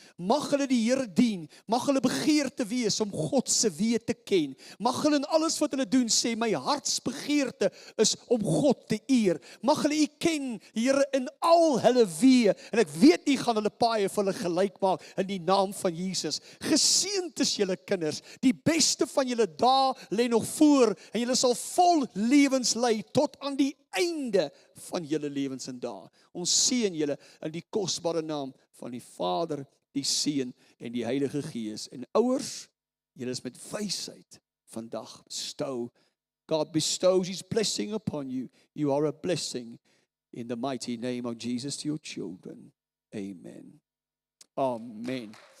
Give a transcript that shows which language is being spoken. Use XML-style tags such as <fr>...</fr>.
<af>Mag hulle die Here dien, mag hulle begeerte wees om God se weë te ken. Mag hulle in alles wat hulle doen sê, my hartsbegeerte is om God te eer. Mag hulle U ken, Here, in al hulle weë. En ek weet U gaan hulle paaie vir hulle gelyk maak in die naam van Jesus. Geseënd is julle kinders. Die beste van julle dae lê nog voor en julle sal vol lewens lei tot aan die einde van julle lewens en dae. Ons seën julle in die kosbare naam van die Vader, die Seun en die Heilige Gees. En ouers, julle is met wysheid vandag bestow.</af> <en>God bestows His blessing upon you. You are a blessing in the mighty name of Jesus to your children. Amen. Amen.</en>